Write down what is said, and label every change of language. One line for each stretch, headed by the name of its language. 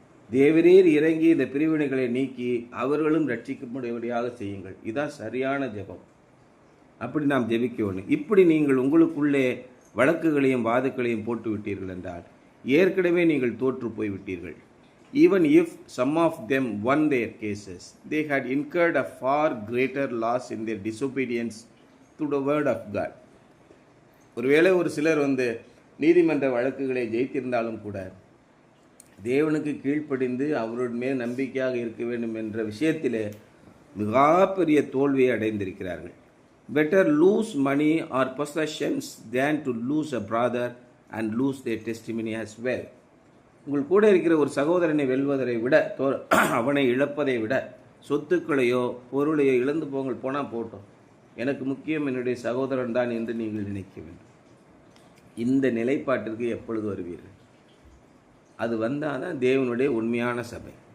Tamil: தேவரீர் இறங்கி இந்த பிரிவினைகளை நீக்கி அவர்களும் ரட்சிக்கப்படும்படியாக செய்யுங்கள். இதுதான் சரியான ஜெபம். அப்படி நாம் ஜெபிக்க வேண்டும். இப்படி நீங்கள் உங்களுக்குள்ளே வழக்குகளையும் வாதுக்களையும் போட்டு விட்டீர்கள் என்றால் ஏற்கனவே நீங்கள் தோற்று போய்விட்டீர்கள்.
English: Even if some of them won their cases, they had incurred a far greater loss in their disobedience to the word of God.
Tamil: ஒருவேளை ஒரு சிலர் நீதிமன்ற வழக்குகளை ஜெயித்திருந்தாலும் கூட தேவனுக்கு கீழ்ப்படிந்து அவருடைய மேல் நம்பிக்கையாக இருக்க வேண்டும் என்ற விஷயத்திலே மிகப்பெரிய தோல்வியை அடைந்திருக்கிறார்கள்.
English: Better lose money or possessions than to lose a brother and lose their testimony as well.
Tamil: உங்கள் கூட இருக்கிற ஒரு சகோதரனை வெல்வதை விட, அவனை இழப்பதை விட, சொத்துக்களையோ பொருளையோ இழந்து போனால் போட்டோம், எனக்கு முக்கியம் என்னுடைய சகோதரன் தான் என்று நீங்கள் நினைக்க வேண்டும். இந்த நிலைப்பாட்டிற்கு எப்பொழுது வருவீர்கள்? அது வந்தால் தான் தேவனுடைய உண்மையான சபை.